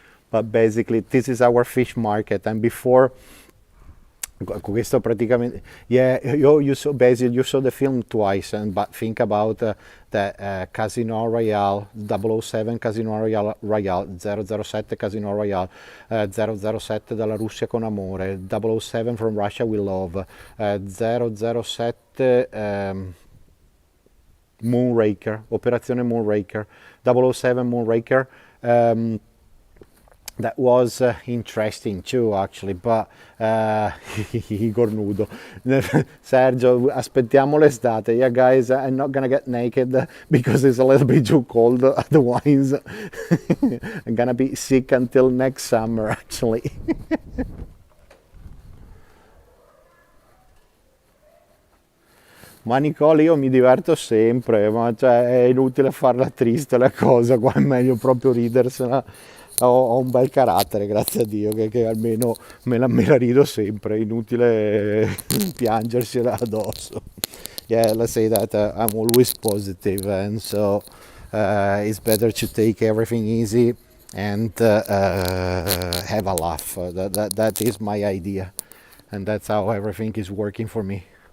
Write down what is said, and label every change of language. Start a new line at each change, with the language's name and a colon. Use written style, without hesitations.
English: But basically this is our fish market, and before
Italian: questo praticamente,
English: yeah, you saw basically, you saw the film twice, but think about the Casino Royale, 007 Casino Royale, 007 Casino Royale, 007 dalla Russia con amore, 007 from Russia with love, 007 Moonraker, Operazione Moonraker, 007 Moonraker. That was interesting too, actually, but Igor nudo.
Italian: Sergio, aspettiamo l'estate.
English: Yeah, guys, I'm not gonna get naked because it's a little bit too cold otherwise. I'm gonna be sick until next summer, actually.
Italian: Ma Nicole, io mi diverto sempre, ma cioè, è inutile farla triste la cosa, qua è meglio proprio ridersela. Ho un bel carattere, grazie a Dio, che almeno me la rido sempre, inutile piangersela addosso.
English: Yeah, let's say that I'm always positive, and so it's better to take everything easy and have a laugh. That is my idea, and that's how everything is working for me.